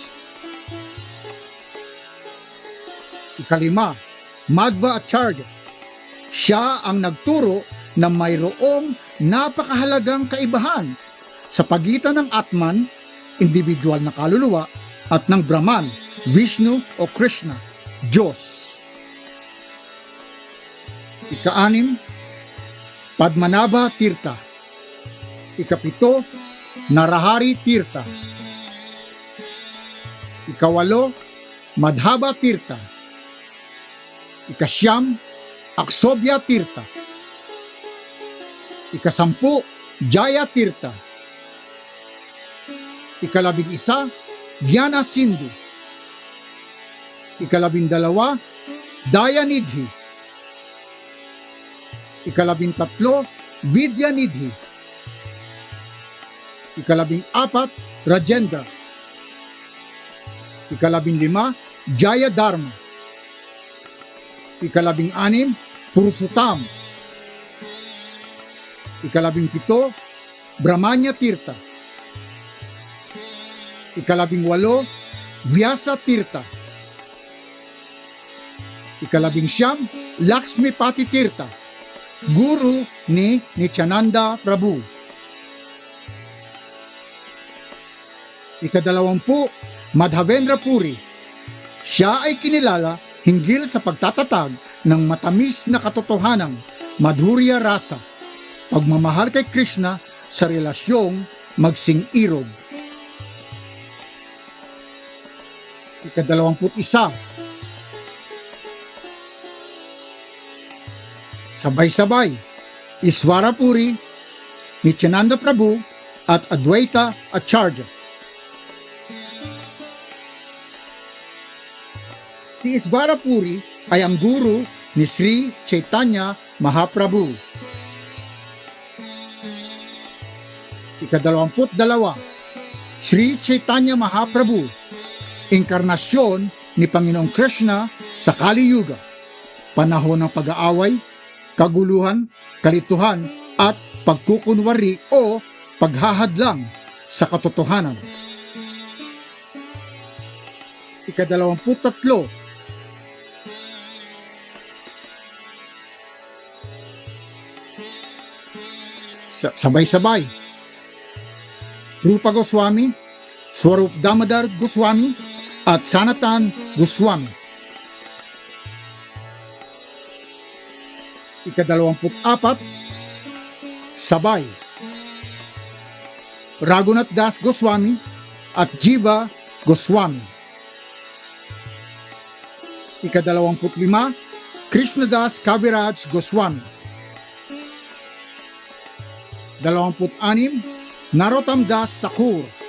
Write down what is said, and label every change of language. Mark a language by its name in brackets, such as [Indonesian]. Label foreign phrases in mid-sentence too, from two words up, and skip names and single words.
[Filipino] Ikalima, Madhva Acharya, siya ang nagturo na mayroong napakahalagang kaibahan sa pagitan ng Atman, individual na kaluluwa, at ng Brahman, Vishnu o Krishna, Diyos. Ika-anim, Padmanabha Tirtha. Ikapito, Narahari Tirtha. Ikawalo, Madhava Tirtha. Ikasyam, Aksobya Tirtha. Ikasampu, Jaya Tirtha. Ikalabing-isa, Gyana Sindhu. Ikalabing-dalawa, Dayanidhi. Ikalabing-tatlo, Vidyanidhi. Ikalabing-apat, Rajendra. Ikalabing-lima, Jayadharma. Ikalabing-anim, Purusuttam. Ikalabing-pito, Brahmanya Tirtha. Ikalabing-walo, Vyasa Tirtha. Ikalabing-siyam, Lakshmipati Tirtha, guru ni Nityananda Prabhu. Ikadalawampu, Madhavendra Puri. Siya ay kinilala hinggil sa pagtatatag ng matamis na katotohanang Madhurya Rasa, pagmamahal kay Krishna sa relasyong magsing-irog. Ikadalawamput-isa, sabay-sabay, Iswara Puri, Nityananda Prabhu at Adwaita Acharya. Si Iswara Puri ay ang guru ni Sri Chaitanya Mahaprabhu. Ikadalawamput-dalawa, Sri Chaitanya Mahaprabhu, inkarnasyon ni Panginoong Krishna sa Kali Yuga, panahon ng pag-aaway, kaguluhan, kalituhan at pagkukunwari o paghahadlang sa katotohanan. Ikadalawamput-tatlo, sabay-sabay, Rupa Goswami, Swarup Damodar Goswami at Sanatan Goswami. Ikadalawamput-apat, sabay, Raghunath Das Goswami at Jiva Goswami. Ikadalawamput-lima, Krishnadas Kaviraj Goswami. 26, Narottam Das Thakur.